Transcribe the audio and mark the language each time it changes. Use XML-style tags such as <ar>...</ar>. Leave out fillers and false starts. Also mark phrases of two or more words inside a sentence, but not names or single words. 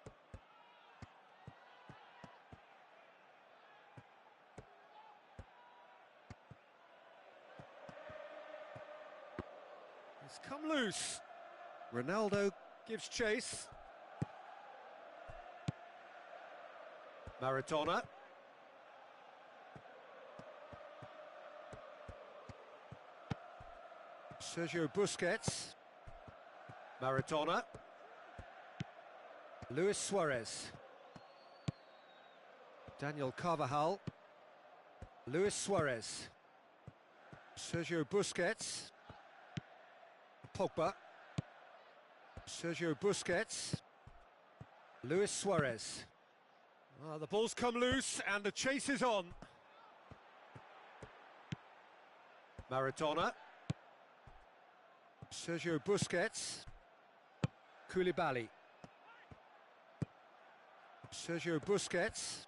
<en>It's come loose. Ronaldo gives chase. Maradona. Sergio Busquets. Maradona. Luis Suarez. Daniel Carvajal. Luis Suarez. Sergio Busquets. Pogba. Sergio Busquets. Luis Suarez. Well, the ball's come loose and the chase is on. Maradona. Sergio Busquets. Koulibaly. Sergio Busquets.</en>